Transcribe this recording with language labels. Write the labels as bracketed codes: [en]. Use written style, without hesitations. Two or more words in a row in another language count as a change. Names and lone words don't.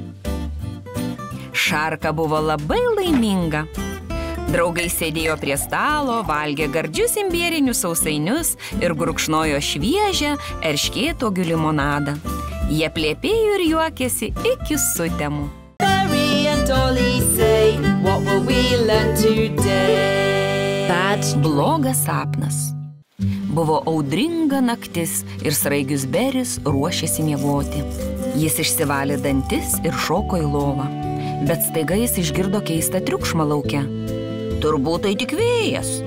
[lt] Šarka buvo labai laiminga. Draugai sėdėjo prie stalo, valgė gardžius imbierinius sausainius ir gurkšnojo šviežią erškėtuogių limonadą. Jie plepėjo ir juokėsi iki sutemų. [en] Berry and Dolly say, what will we learn today? [lt] Blogas sapnas. Buvo audringa naktis ir Sraigius Beris ruošėsi miegoti. Jis išsivalė dantis ir šoko į lovą. Bet staiga jis išgirdo keistą triukšmą lauke. Turbūt tai tik vėjas.